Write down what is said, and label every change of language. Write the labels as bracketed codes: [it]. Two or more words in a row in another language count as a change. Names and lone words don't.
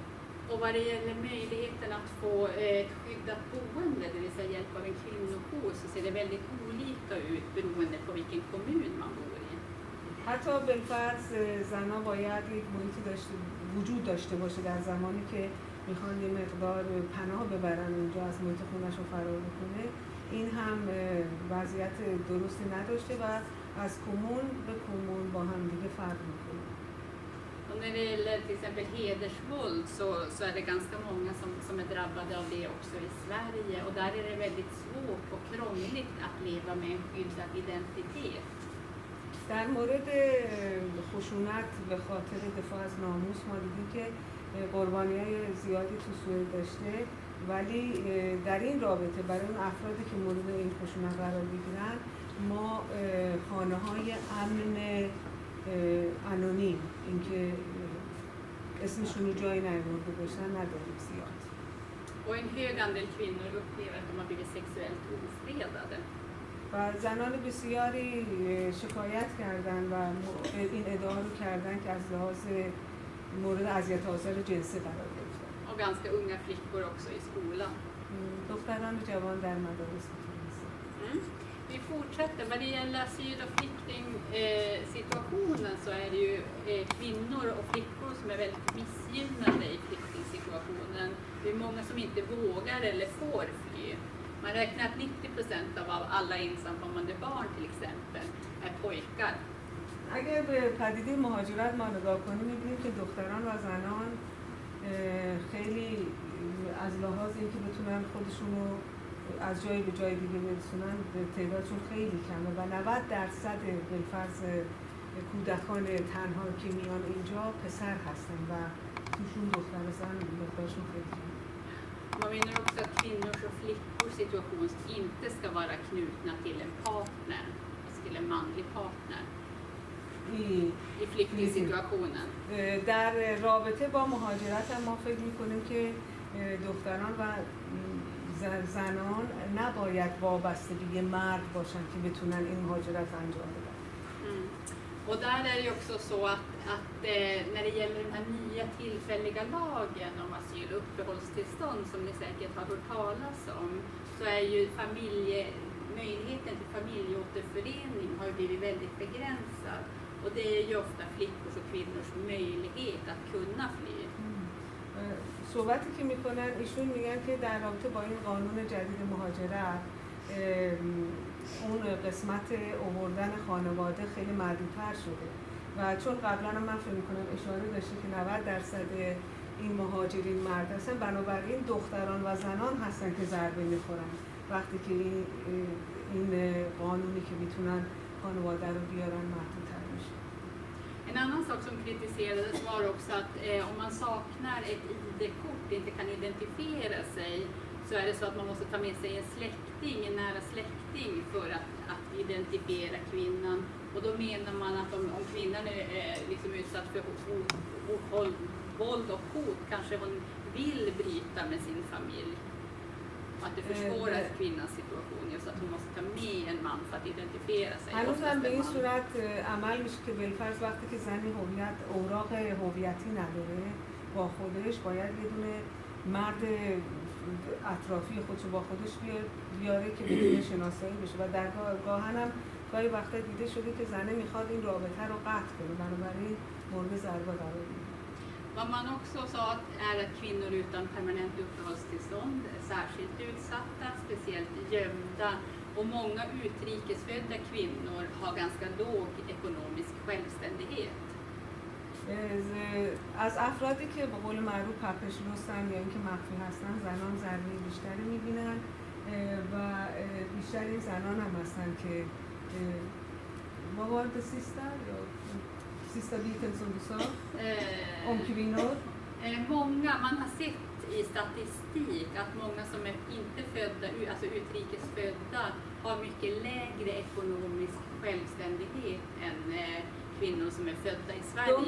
[sv] Och vad det gäller möjligheten att få ett skyddat boende, det vill säga hjälp av en kvinnojour, så ser det väldigt olika ut beroende på vilken kommun man bor i. [fa] حتی بالفرض زنها باید یک محیطی وجود داشته باشه در زمانی که میخوان یه مقدار پناه ببرن اونجا از محیط خونه‌شون فرار بکنه. این هم وضعیت درستی نداشته و از کمون به کمون با هم دیگه فرق میکنه. [sv] Och när det gäller till exempel hedersvåld så är det ganska många som är drabbade av det också i Sverige. Och där är det väldigt svårt och krångligt att leva med en skyddad identitet. [fa] در مورد خشونت به خاطر دفاع از ناموس ما دیدیم که قربانی‌های زیادی تو سوئد داشته ولی در این رابطه برای اون افرادی که مورد این خشونت قرار بگیرن ما خانه‌های امن انونیم اینکه اسمشون رو جایی نیاورده باشن نداریم زیاد. [sv] Och en hög andel kvinnor upplever att de har blivit sexuellt ofredade. [fa] و زنان بسیاری شکایت کردن و این ادعا رو کردن که از لحاظ مورد اذیت و آزار جنسی قرار گرفتن. [sv] Och ganska unga flickor också i skolan. [fa] دختران جوان در مدارس هستن. [sv] Vi fortsätter. Vad det gäller asyl- och flyktingsituationen så är det ju kvinnor och flickor som är väldigt missgynnade i flyktingsituationen. Det är många som inte vågar eller får fly. Man räknar att 90% av alla ensamkommande barn till exempel är pojkar. [fa] اگر به پدیده مهاجرت ما نگاه کنیم می‌بینیم که دختران و زنان خیلی از لحاظ اینکه بتونن خودشون رو از جایی به جای دیگه برسونن تعدادشون خیلی کمه و 90% بالفرض کودکان تنها که میان اینجا پسر هستن و توشون دختر و زن مقدارشون خیلی کمه. [sv] Man menar också att kvinnors och flickors situation inte ska vara knutna till en partner, till en manlig partner i flyktingsituationen. [fa] در رابطه با مهاجرت هم ما فکر می‌کنیم که دختران و زنان نباید وابسته به یه مرد باشن که بتونن این مهاجرت انجام بدن. [sv] Och där är det ju också så att när det gäller den här nya tillfälliga lagen om asyl- och uppehållstillstånd som ni säkert har hört talas om, så är ju möjligheten till familjeåterförening har ju blivit väldigt begränsad. Och det är ju ofta flickors och kvinnors möjlighet att kunna fly. [fa] صحبتی که میکنن ایشون میگن که در رابطه با این قانون جدید مهاجرت اون قسمت آوردن خانواده خیلی محدودتر شده و چون قبلا هم من فکر میکنم اشاره داشته که 90% این مهاجرین مرد هستن بنابراین دختران و زنان هستن که ضربه میخورن وقتی که این قانونی که میتونن خانواده رو بیارن محدودتر میشه. [sv] En annan sak som kritiserades var också att om man saknar ett ID-kort och inte kan identifiera sig så är det så att man måste ta med sig en släkting, en nära släkting för att identifiera kvinnan. Och då menar man att om kvinnan är liksom utsatt för våld och hot kanske hon vill bryta med sin familj. Att det försvårar kvinnans situation just att hon måste ta med en man för att identifiera sig. [fa] هنوز هم به این صورت عمل میشه که بالفرض وقتی که زنی اوراق هویتی نداره با خودش باید یه دونه مرد اطرافی خودشو با خودش بیاره که بتونه شناسایی بشه و در گاهن هم گاهی وقتا دیده شده که زنه میخواد این رابطه رو قطع کنه بنابراین مورد ضربه قرار میگیره. [sv] Vad man också sa är att kvinnor utan permanent uppehållstillstånd är särskilt utsatta, speciellt gömda. Och många utrikesfödda kvinnor har ganska låg ekonomisk självständighet. [fa] از افرادی که به قول معروف پپش رستن یا اینکه مخفی هستن زنان ضربه بیشتری میبینن و بیشتر این زنان هم هستن که [sv] vad var det sista biten som du sa om kvinnor? Man har sett i statistik att många som är inte födda, alltså utrikesfödda, har mycket lägre ekonomisk självständighet än kvinnor som är födda i Sverige.